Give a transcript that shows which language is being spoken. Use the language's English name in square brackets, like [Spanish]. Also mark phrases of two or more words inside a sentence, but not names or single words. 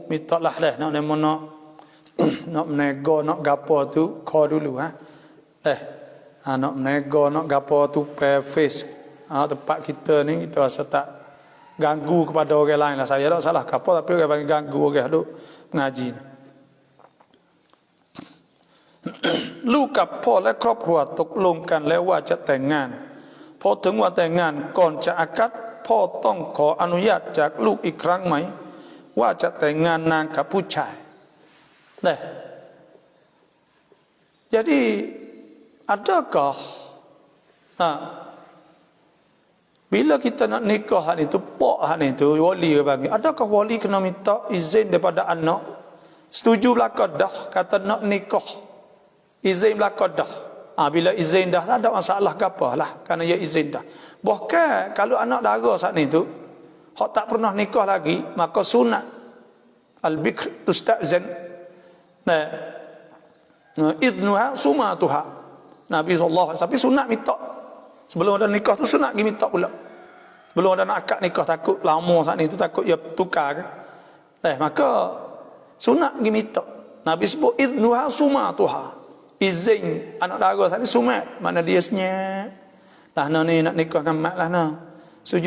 [Malay] mintalah dah nak nak menego nak gapo tu call dulu nak menego nak gapo tu face tempat kita ni kita rasa tak ganggu kepada orang lain lah. Saya tak salah gapo tapi orang panggil ganggu orang duk mengaji ni. Lu gapo le [Thai] ครอบครัวตกลงกันแล้วว่าจะแต่งงานพอถึงวันแต่งงานก่อนจะอากัดพ่อต้องขออนุญาตจากลูกอีกครั้งไหมว่าจะแต่งงานนางกับผู้ชาย [Malay] jadi adakah bila kita nak nikah itu pak itu wali bagi adakah wali kena minta izin daripada anak setuju belaka dah kata nak nikah izin belaka dah bila izin dah tak ada masalah ke apalah kerana ia izin dah. Bahkan kalau anak dara saat ni tu hak tak pernah nikah lagi maka sunat [Arabic] البكر تستأذن إذنها صماتها. [Malay] Nabi [Arabic] صلى الله عليه وسلم [Malay] sunat minta sebelum ada nikah tu sunat pergi minta pula. Sebelum ada nak akad nikah takut lama saat ni tu takut ia tukar ke. Maka sunat pergi minta. Nabi sebut [Arabic] إذنها صماتها. [Malay] Izin anak dara saat ni sumat mana dia senyap lah ni nak nikah dengan mak lah setuju